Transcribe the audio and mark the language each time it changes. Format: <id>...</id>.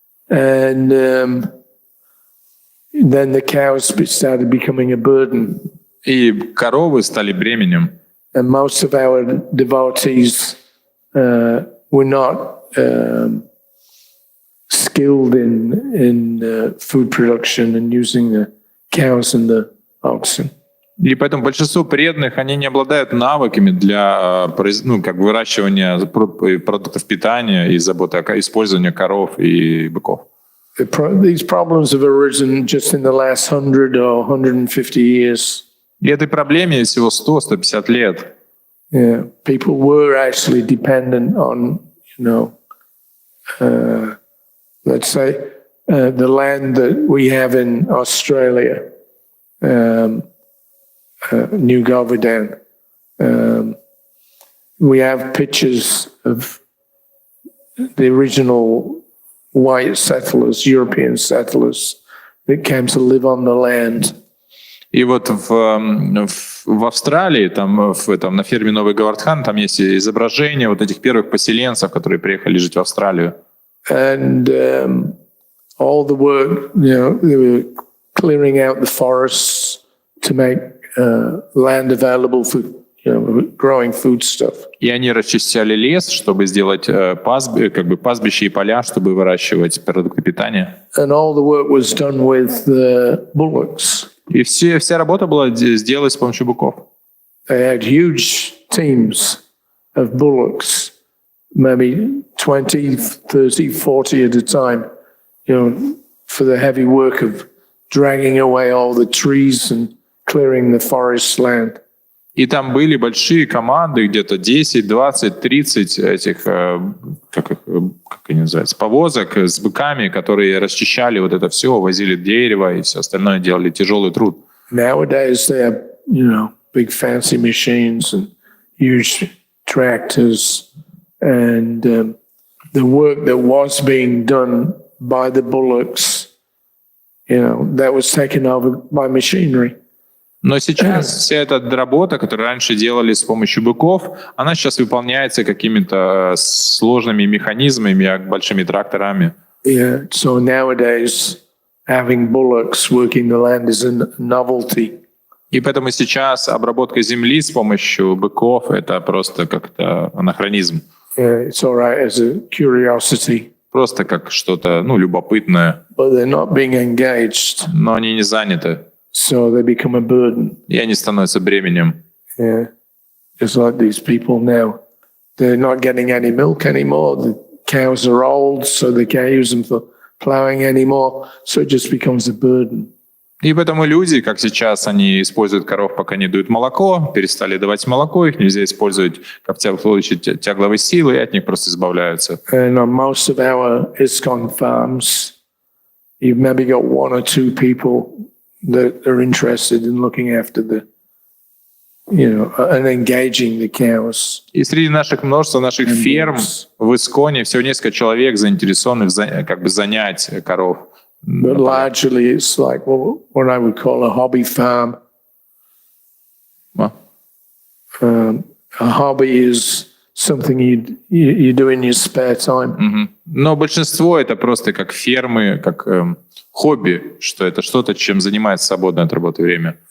<en>and then the cows started becoming a burden.</en> <ru>И коровы стали бременем.</ru> <en>And most of our devotees were not skilled in food production and using the cows and the oxen.</en> <ru>И поэтому большинство преданных, они не обладают навыками для выращивания продуктов питания и заботы о использовании коров и быков.</ru> <en>These problems have arisen just in the last 100 or 150 years.</en> <ru>И этой проблеме всего 100-150 лет.</ru> <en>Yeah, people were actually dependent on, let's say, the land that we have in Australia, New Govardhan. We have pictures of the original white settlers, European settlers, that came to live on the land.</en> <ru>И вот в Австралии, на ферме Новый Говардхан, там есть изображение вот этих первых поселенцев, которые приехали жить в Австралию.</ru> <en>And all the work, they were clearing out the forests to make land available for, growing foodstuff.</en> <ru>И они расчищали лес, чтобы сделать пастбища и поля, чтобы выращивать продукты питания.</ru> <en>And all the work was done with bullocks.</en> <ru>И вся работа была сделана с помощью быков.</ru> <en>They had huge teams of bullocks, maybe 20, 30, 40 at a time, for the heavy work of dragging away all the trees and clearing the forest land.</en> <ru>И там были большие команды, где-то 10, 20, 30 этих, как они называются, повозок с быками, которые расчищали вот это все, возили дерево и все остальное, делали тяжелый труд.</ru> <en>Nowadays they have, big fancy machines and huge tractors, and the work that was being done by the bullocks, that was taken over by machinery.</en> <ru>Но сейчас вся эта работа, которую раньше делали с помощью быков, она сейчас выполняется какими-то сложными механизмами, большими тракторами.</ru> <en>Yeah, so nowadays having bullocks working the land is a novelty.</en> <ru>И поэтому сейчас обработка земли с помощью быков — это просто как-то анахронизм.</ru> <en>Yeah, it's all right as a curiosity.</en> <ru>Просто как что-то, любопытное.</ru> <en>But they're not being engaged.</en> <ru>Но они не заняты.</ru> <en>So they become a burden.</en> <ru>И они становятся бременем.</ru> <en>Yeah, just like these people now. They're not getting any milk anymore. The cows are old, so they can't use them for plowing anymore. So it just becomes a burden.</en> <ru>И поэтому люди, как сейчас, они используют коров, пока не дают молоко, перестали давать молоко, их нельзя использовать как получить тягловые силы, и от них просто избавляются.</ru> <en>And on most of our ISKCON farms, you've maybe got one or two people that are interested in looking after the, and engaging the cows.</en> <ru>И среди множества наших ферм в Исконе всего несколько человек заинтересованы занять коров.</ru> <en>But largely it's like what I would call a hobby farm. A hobby is something you do in your spare time.</en> <ru>Но большинство это просто как фермы, как хобби, что это что-то, чем занимается в свободное от работы время.</ru>